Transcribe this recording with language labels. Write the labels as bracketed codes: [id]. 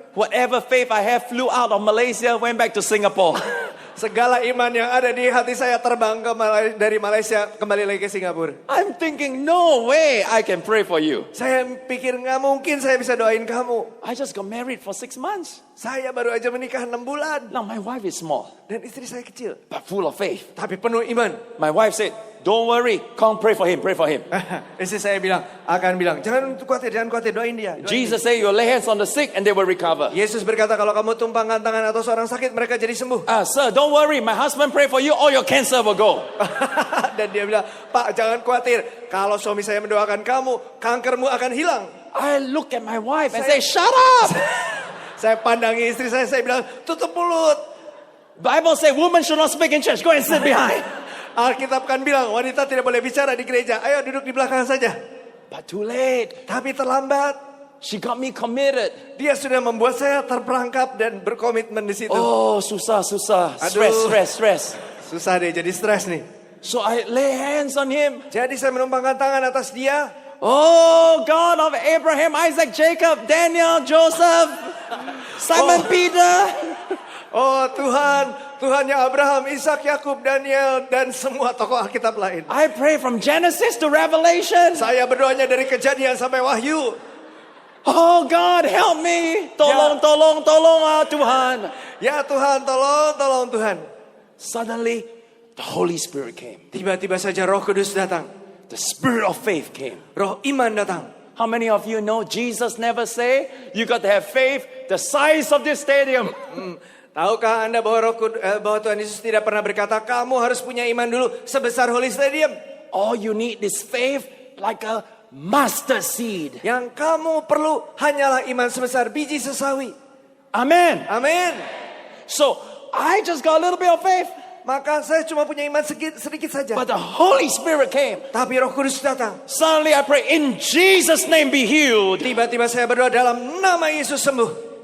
[en] whatever faith I have flew out of Malaysia, went back to Singapore. [id] segala iman yang ada di hati saya terbang dari Malaysia kembali lagi ke Singapura. [en] I'm thinking, no way I can pray for you. [id] Saya pikir nggak mungkin saya bisa doain kamu. [en] I just got married for 6 months. [id] Saya baru aja menikah 6 bulan. [en] Now my wife is small, [id] Dan istri saya kecil. [en] but full of faith. [id] Tapi penuh iman. [en] My wife said, don't worry, come pray for him, pray for him. [id] Istri saya akan bilang, jangan khawatir, doain dia. Doain [en] Jesus said, you lay hands on the sick and they will recover. [id] dia. Yesus berkata, kalau kamu tumpangkan tangan atas orang sakit, mereka jadi sembuh. [en] Sir, don't worry, my husband pray for you, all your cancer will go. [id] Dan dia bilang, Pak jangan khawatir, kalau suami saya mendoakan kamu, kankermu akan hilang. [en] I look at my wife and say, shut up. [id] Saya pandangi istri saya bilang, tutup mulut. [en] Bible say woman should not speak in church, go and sit behind. [id] Alkitab kan bilang, wanita tidak boleh bicara di gereja. Ayo duduk di belakang saja. [en] But too late. [id] Tapi terlambat. [en] She got me committed. [id] Dia sudah membuat saya terperangkap dan berkomitmen di situ. Oh, susah. Aduh. [en] Stress. [id] Susah deh, jadi stres nih. [en] So I lay hands on him. [id] Jadi saya menumpangkan tangan atas dia. [en] Oh, God of Abraham, Isaac, Jacob, Daniel, Joseph, Simon Peter. [id] Oh Tuhannya Abraham, Ishak, Yakub, Daniel, dan semua tokoh Alkitab lain. [en] I pray from Genesis to Revelation. [id] Saya berdoanya dari Kejadian sampai Wahyu. [en] Oh God, help me. [id] Tolong Tuhan. Ya Tuhan, tolong Tuhan. [en] Suddenly, the Holy Spirit came. [id] Tiba-tiba saja Roh Kudus datang. [en] The Spirit of faith came. [id] Roh iman datang. [en] How many of you know Jesus never say, you got to have faith the size of this stadium? [id] Tahukah Anda bahwa bahwa Tuhan Yesus tidak pernah berkata, kamu harus punya iman dulu sebesar Holy Stadium. [en] All you need is faith like a mustard seed. [id] Yang kamu perlu hanyalah iman sebesar biji sesawi. [en] Amen. [id] Amin. [en] So, I just got a little bit of faith. [id] Maka saya cuma punya iman sedikit saja. [en] But the Holy Spirit came. [id] Tapi Roh Kudus datang. [en] Suddenly I pray, in Jesus' name be healed. [id] Tiba-tiba saya berdoa dalam nama Yesus sembuh.